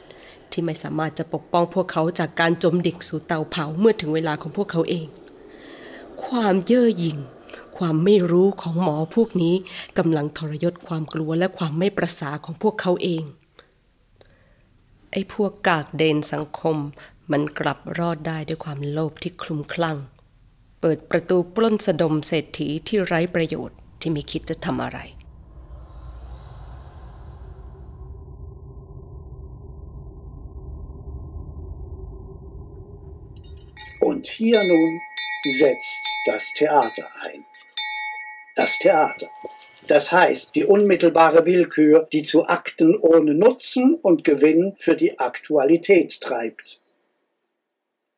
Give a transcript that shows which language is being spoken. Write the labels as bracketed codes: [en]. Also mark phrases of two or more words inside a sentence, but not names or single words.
[th] ที่ไม่สามารถจะปกป้องพวกเขาจากการจมดิ่งสู่เตาเผาเมื่อถึงเวลาของพวกเขาเองความเย่อหยิ่งความไม่รู้ของหมอพวกนี้กำลังทรยศความกลัวและความไม่ประสาของพวกเขาเองไอ้พวกกากเดนสังคมมันกลับรอดได้ด้วยความโลภที่คลุ้มคลั่งเปิดประตูปล้นสะดมเศรษฐีที่ไร้ประโยชน์ที่ไม่คิดจะทำอะไร [de] Und hier nun setzt das Theater ein. Das Theater. Das heißt, die unmittelbare Willkür, die zu Akten ohne Nutzen und Gewinn für die Aktualität treibt.